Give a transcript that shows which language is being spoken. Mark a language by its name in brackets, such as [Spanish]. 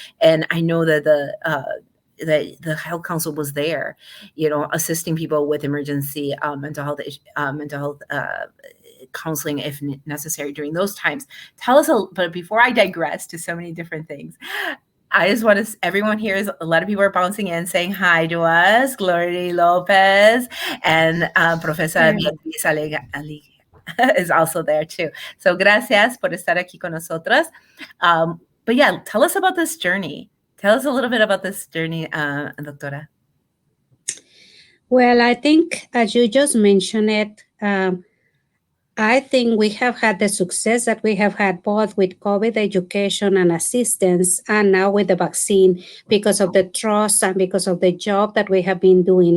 [English] And I know that the Health Council was there, assisting people with emergency mental health counseling if necessary during those times. But before I digress to so many different things, I just want everyone here a lot of people are bouncing in saying hi to us. Gloria Lopez and Professor Beatriz Ali is also there too. [Spanish] So gracias por estar aquí con nosotros. [English] But yeah, tell us about this journey. Tell us a little bit about this journey, Doctora. Well, I think as you just mentioned it, I think we have had the success that we have had both with COVID education and assistance and now with the vaccine because of the trust and because of the job that we have been doing.